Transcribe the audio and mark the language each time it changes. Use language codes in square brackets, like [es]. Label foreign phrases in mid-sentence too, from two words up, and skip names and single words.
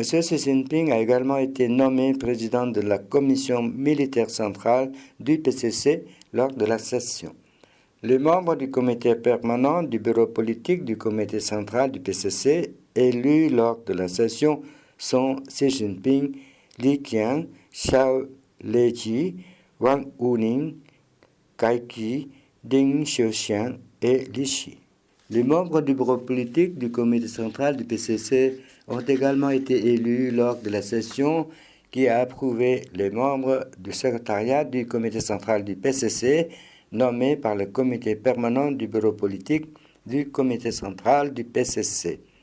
[fr] Xi Jinping a également été nommé président de la commission militaire centrale du PCC lors de la session. Les membres du comité permanent du bureau politique du comité central du PCC élus lors de la session sont Xi Jinping, Li Qiang, Xiao Leji, Wang Wuning, Kai Qi, Ding Xiuxian et Li Shi. Les membres du bureau politique du comité central du PCC ont également été élus lors de la session qui a approuvé les membres du secrétariat du comité central du PCC nommés par le comité permanent du bureau politique du comité central du PCC.